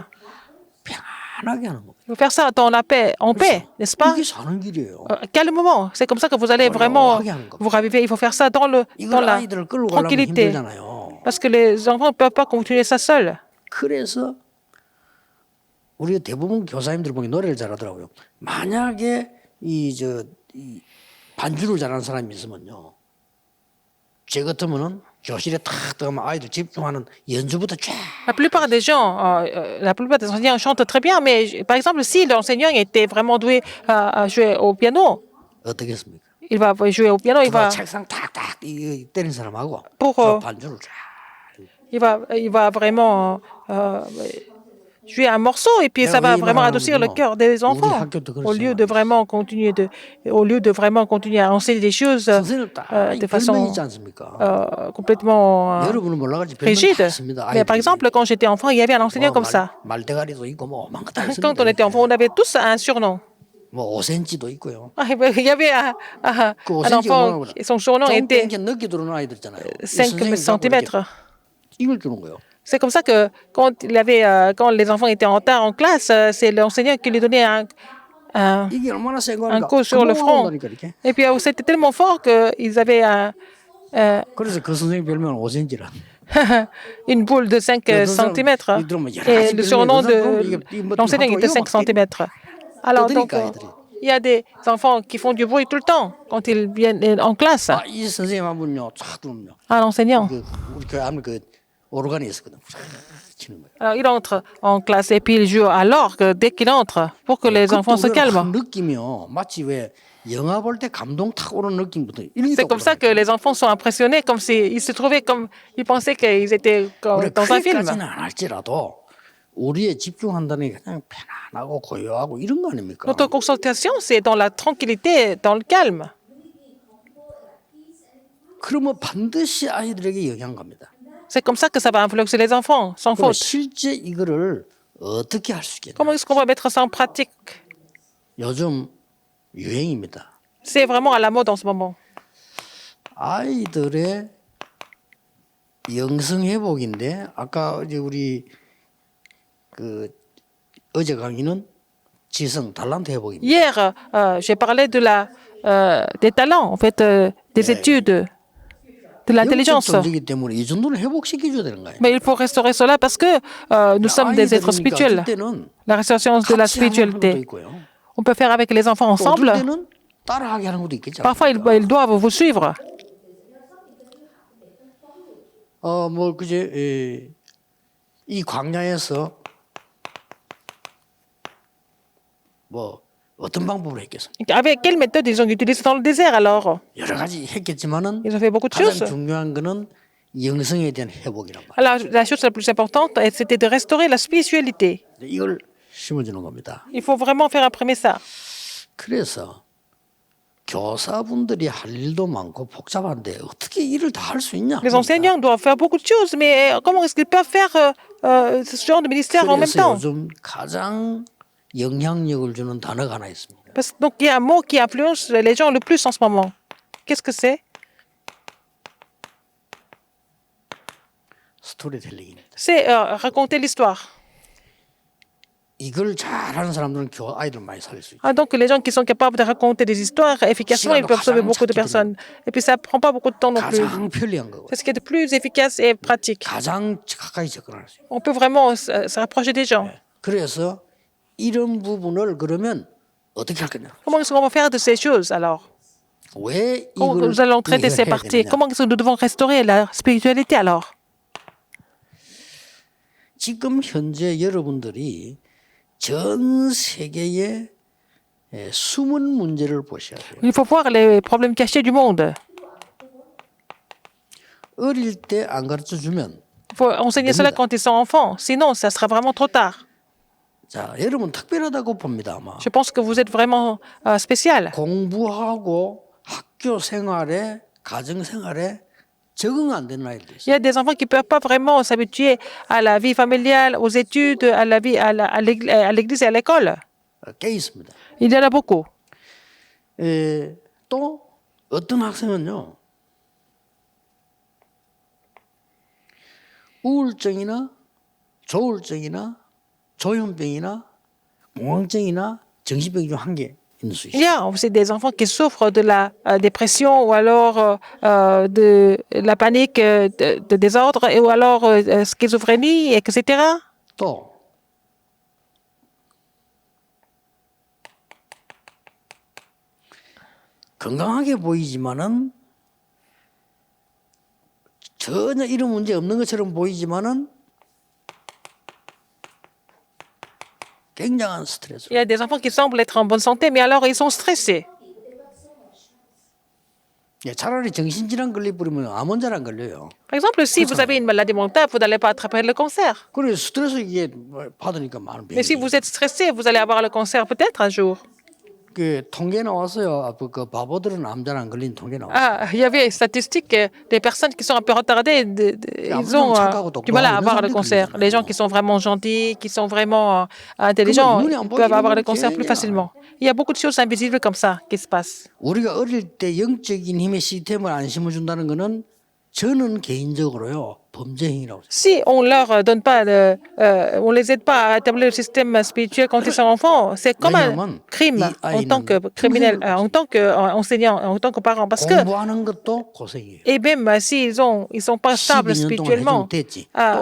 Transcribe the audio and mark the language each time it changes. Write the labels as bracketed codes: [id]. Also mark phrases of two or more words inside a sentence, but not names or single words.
[ko] 편안하게 하는 겁니다. [fr] Il faut faire ça dans la paix, en paix, n'est-ce pas? [ko] 이게 사는 길이에요. [fr] Calmement. C'est comme ça que vous allez vraiment vous raviver. Il faut faire ça dans [ko] 이걸 [fr] la [ko] 아이들을 끌고 가려면 [fr] tranquillité. [ko] 힘들잖아요. [fr] Parce que les enfants ne peuvent pas continuer ça seuls. [ko] 그래서 우리가 대부분 교사님들 보기 노래를 잘하더라고요. 만약에 이 반주를 잘하는 사람이 있으면요, 제 같으면은 교실에 탁 들어가면 아이들 집중하는 연주부터 쫙. [fr] La plupart des gens, la plupart des enseignants chantent très bien, mais par exemple, si l'enseignant était vraiment doué à jouer au piano, [ko] 어떻겠습니까? [fr] il va jouer au piano, il va [ko] 책상 탁탁 때리는 사람하고 [fr] pour, [ko] 반주를 쫙. [fr] il va vraiment jouer un morceau et puis ça va vraiment adoucir le cœur des enfants au lieu de vraiment continuer à enseigner des choses de façon complètement rigide. Mais par exemple, quand j'étais enfant, il y avait un enseignant comme ça. [ko] 말대가리도 있고 뭐 많다 [fr] Quand on était enfant, on avait tous un surnom. [ko] 뭐 5cm도 있고요. [fr] Il y avait un enfant, et son surnom était [ko] 이렇게 늦게 들어오는 아이들 있잖아요. [fr] 5 cm. [ko] 이걸 주는 거예요. [fr] C'est comme ça que quand les enfants étaient en retard en classe, c'est l'enseignant qui lui donnait un [ko] 이게 얼마나 센 [fr] un [ko] 겁니까? [fr] coup sur le front. [ko] 온다니까, 이렇게. [fr] Et puis c'était tellement fort qu'ils avaient [ko] 그래서 그 선생님 별명은 5cm라. [fr] une boule de 5 cm. Et le surnom de l'enseignant était 5 cm. Alors, donc, il y a des enfants qui font du bruit tout le temps quand ils viennent en classe. [ko] 이 선생님 한 분요, 쫙 들어오면요. [fr] À l'enseignant. [ko] 우리 교회 안에 그 오르간이 있었거든. 치는 거예요. [fr] Alors, il entre en classe et puis il joue à l'orgue dès qu'il entre pour que les enfants se calment. [ko] 느낌이요. 마치 왜 영화 볼 때 감동 탁 오는 느낌부터 이런 게 [fr] C'est comme ça que les enfants sont impressionnés, comme s'ils se trouvaient comme ils pensaient qu'ils étaient dans un film. 그렇게까지는 안 할지라도 우리의 집중한다는 게 그냥 편안하고 고요하고 이런 거 아닙니까? Notre consultation, c'est dans la tranquillité, dans le calme. [ko] 그러면 반드시 아이들에게 영향 갑니다. [fr] C'est comme ça que ça va influencer les enfants, sans [ko] 그럼 [fr] faute. [ko] 실제 이거를 어떻게 할 수 있겠냐? [fr] Comment est-ce qu'on va mettre ça en pratique? [ko] 요즘 유행입니다. [fr] C'est vraiment à la mode en ce moment. [ko] 아이들의 영성 회복인데 아까 이제 우리 그 어제 강의는 지성 달란트 회복입니다. [fr] Hier, j'ai parlé de des talents, en fait, des études, de l'intelligence. [ko] 영적이기 때문에 이 정도는 회복시켜줘야 되는 거예요. [fr] Mais il faut restaurer cela parce que nous sommes des êtres spirituels. [ko] 때는 [fr] La restauration de la [ko] 같이 하는 것도 [fr] spiritualité. [ko] 있고요. [fr] On peut faire avec les enfants [ko] 또 [fr] ensemble. [ko] 어떨 때는 따라하게 하는 것도 있겠죠. [fr] Parfois, ils doivent vous suivre. [ko] 뭐 그제 이 광야에서 뭐 어떤 방법을 했겠습니까? [fr] Avec quelle méthode ils ont utilisé dans le désert alors? [ko] 여러 가지 했겠지만은 [fr] Ils ont fait beaucoup de [ko] 가장 [fr] choses. [ko] 중요한 거는 영성에 대한 회복이란 말이에요. [fr] Alors, la chose la plus importante, c'était de restaurer la spiritualité. [ko] 이걸 심어주는 겁니다. [fr] Il faut vraiment faire imprimer ça. [ko] 그래서 교사분들이 할 일도 많고 복잡한데 어떻게 일을 다 할 수 있냐? [fr] Les enseignants doivent faire beaucoup de choses, mais comment est-ce qu'ils peuvent faire ce genre de ministère en même [ko] 그래서 [fr] temps? [ko] 요즘 가장 영향력을 주는 단어가 하나 있습니다. [fr] Donc, il y a un mot qui influence les gens le plus en ce moment. Qu'est-ce que c'est? [ko] 스토리텔링입니다. [fr] C'est raconter l'histoire. [ko] 이걸 잘하는 사람들은 아이들 많이 살릴 수 있죠. [fr] Ah, donc, les gens qui sont capables de raconter des histoires efficacement, ils peuvent sauver beaucoup de personnes. Et puis, ça ne prend pas beaucoup de temps non plus. [ko] 가장 편리한 거고 [fr] C'est ce qui est de plus efficace et pratique. [ko] 가장 가까이 접근할 수 있어요. [fr] On peut vraiment se rapprocher des gens. [ko] 그래서 이런 부분을 그러면 어떻게 할 거냐? [fr] Comment est-ce qu'on va faire de ces choses alors? [ko] 왜 [fr] Comment [ko] 이걸 [fr] nous allons traiter ces [ko] 해야 [fr] parties? [ko] 되느냐? [fr] Comment est-ce que nous devons restaurer la spiritualité alors? [ko] 지금 현재 여러분들이 전 세계의 숨은 문제를 보셔야 돼요. [fr] Il faut voir les problèmes cachés du monde. [ko] 어릴 때 안 가르쳐 주면 [fr] Il faut enseigner cela quand ils sont enfants. Sinon, ça sera vraiment trop tard. [ko] 자, 여러분 특별하다고 봅니다, 아마. [fr] Je pense que vous êtes vraiment spécial. [ko] 공부하고 학교 생활에 가정 생활에 적응 안 되는 아이들 [fr] Il [ko] 있어요. [fr] y a des enfants qui ne peuvent pas vraiment s'habituer à la vie familiale, aux études, à la vie à l'église et à l'école. [ko] 꽤 있습니다. [fr] Il y en a beaucoup. [ko] 또 어떤 학생은요. 우울증이나 조울증이나 조현병이나 공황증이나 정신병 중 한 개 있는 수 [fr] Il [ko] 있어요. [fr] y a aussi des enfants qui souffrent de la dépression ou alors de la panique, de désordre, ou alors schizophrénie, etc. [ko] 또 건강하게 보이지만은 전혀 이런 문제 없는 것처럼 보이지만은 굉장한 스트레스. [fr] Il y a des enfants qui semblent être en bonne santé, mais alors ils sont stressés. [ko] 차라리 정신질환 걸리 뿌리면 암 환자는 안 걸려요. [fr] Par exemple, si vous avez une maladie mentale, vous n'allez pas attraper le cancer. [ko] 그래 스트레스 이게 받으니까 많은 [fr] Mais si [ko] 병이. [fr] vous êtes stressé, vous allez avoir le cancer peut-être un jour. [ko] 그 통계 나왔어요. 그 바보들은 암 잘 안 걸린 통계 나왔어요. [fr] Ah, il y avait une statistique des personnes qui sont un peu retardées, ils ont du mal à avoir le cancer. Les gens qui sont vraiment gentils, qui sont vraiment intelligents, ils peuvent avoir le cancer plus facilement. Il y a beaucoup de choses invisibles comme ça qui se passent. [ko] 우리가 어릴 때 영적인 힘의 시스템을 안 심어준다는 거는 저는 개인적으로요. 범죄 행위라고 생각해요. [fr] Si on leur donne pas, on les aide pas à établir le système spirituel quand ils sont enfants, c'est comme un [ko] 왜냐하면 [fr] crime [ko] 이 [fr] en tant que [ko] 아이는 [fr] criminel, [ko] 평생을 [fr] en tant qu'enseignant, en tant que parent. Parce que, [ko] 공부하는 것도 고생이에요. [fr] et même s'ils sont pas stables [ko] 12년 동안 해주면 [fr] spirituellement, [ko] 됐지. [fr] à